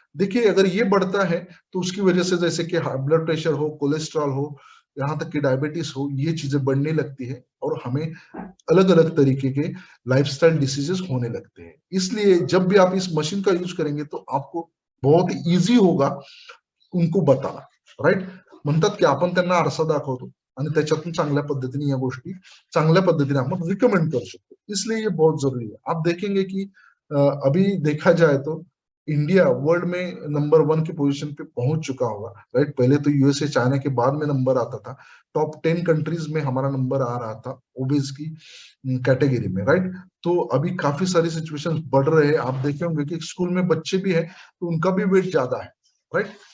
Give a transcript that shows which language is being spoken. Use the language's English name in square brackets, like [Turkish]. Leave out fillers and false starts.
[Hindi] देखिए अगर ये बढ़ता है तो उसकी वजह से जैसे कि ब्लड प्रेशर हो, कोलेस्ट्रॉल हो, यहाँ तक कि डायबिटीज हो, ये चीजें बढ़ने लगती है और हमें अलग अलग तरीके के लाइफस्टाइल डिसीजेस होने लगते हैं। इसलिए जब भी आप इस मशीन का यूज करेंगे तो आपको बहुत इजी होगा उनको बताना, राइट। [Marathi] म्हणतात की आपण त्यांना आरसा दाखवतो आणि त्याच्यातून चांगल्या पद्धतीने या गोष्टी चांगल्या पद्धतीने आपण [Hindi] रिकमेंड कर सकते, इसलिए ये बहुत जरूरी है। आप देखेंगे कि अभी देखा जाए तो इंडिया वर्ल्ड में नंबर 1 की पोजीशन पे पहुंच चुका होगा, राइट। पहले तो यूएसए चाइना के बाद में नंबर आता था, टॉप 10 कंट्रीज में हमारा नंबर आ रहा था ओबेस की कैटेगरी में, राइट। तो अभी काफी सारी सिचुएशंस बढ़ रहे हैं, आप देखे होंगे कि स्कूल में बच्चे भी है तो उनका भी वेट ज्यादा है, राइट।